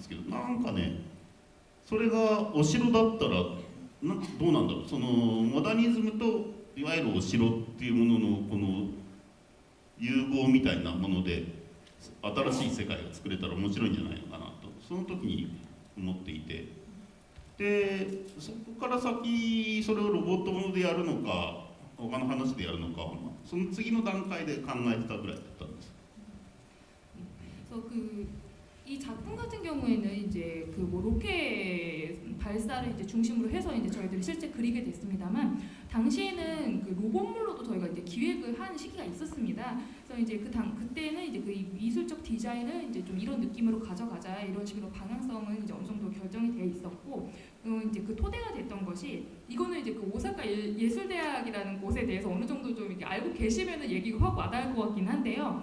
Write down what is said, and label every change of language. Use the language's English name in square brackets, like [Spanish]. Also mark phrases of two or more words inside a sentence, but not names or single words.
[Japanese] ですけど、なんかねそれがお城だったらどうなんだろう、モダニズムといわゆるお城っていうもののこの融合みたいなもので新しい世界が作れたら面白いんじゃないのかなとその時に思っていて、でそこから先それをロボットものでやるのか他の話でやるのかその次の段階で考えてたぐらいだったんです。 [Korean] 그래서 이 작품 같은 경우에는 이제 그 뭐 로켓 발사를 이제 중심으로 해서 이제 저희들이 실제 그리게 됐습니다만, 당시에는 그 로봇물로도 저희가 이제 기획을 한 시기가 있었습니다. 그래서 이제 그때는 이제 그 미술적 디자인을 이제 좀 이런 느낌으로 가져가자 이런 식으로 방향성은 이제 어느 정도 결정이 돼 있었고, 이제 그 토대가 됐던 것이 이거는 이제 그 오사카 예술대학이라는 곳에 대해서 어느 정도 좀 이렇게 알고 계시면은 얘기가 확 와닿을 것 같긴 한데요.